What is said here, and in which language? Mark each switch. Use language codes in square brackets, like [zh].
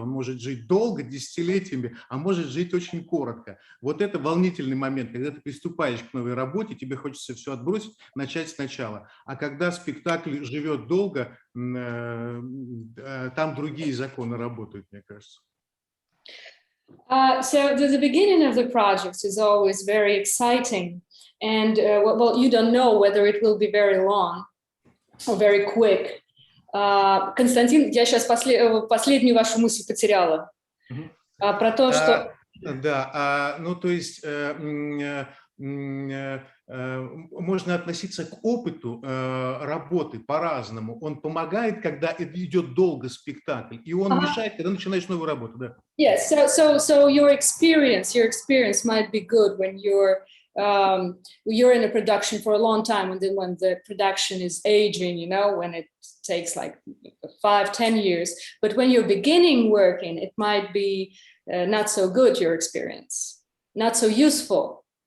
[ru] Он может жить долго, десятилетиями, а может жить очень коротко. Вот это волнительный момент, когда ты приступаешь к новой работе, тебе хочется все отбросить, начать сначала. А когда спектакль живет долго, там другие законы работают, мне кажется. [en] So the beginning of the project is always very exciting. And well, you don't know whether it will be very long or very quick. [ru] Константин, я сейчас последнюю вашу мысль потеряла. Про то, что... Да, ну то есть можно относиться к опыту работы по-разному. Он помогает, когда идет долго спектакль, и он мешает, когда начинаешь новую работу. Да. [en] Yes, so your experience might be good when you're in a production for a long time, and then when the production is aging, you know, when it takes like 5-10 years. But when you're beginning working, it might be not so good, your experience, not so useful.